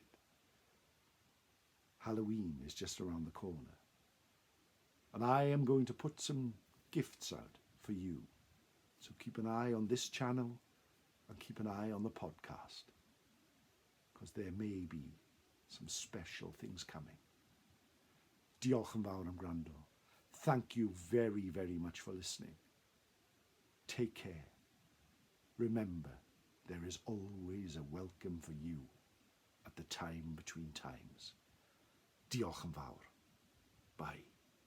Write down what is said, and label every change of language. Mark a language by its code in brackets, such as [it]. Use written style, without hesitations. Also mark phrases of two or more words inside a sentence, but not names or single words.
[en] Halloween is just around the corner, and I am going to put some gifts out for you. So keep an eye on this channel and keep an eye on the podcast, because there may be some special things coming. [cy] Diolch yn fawr am gwrando. [en] Thank you very, very much for listening. Take care. Remember, there is always a welcome for you at the time between times. [cy] Diolch yn fawr. Bye.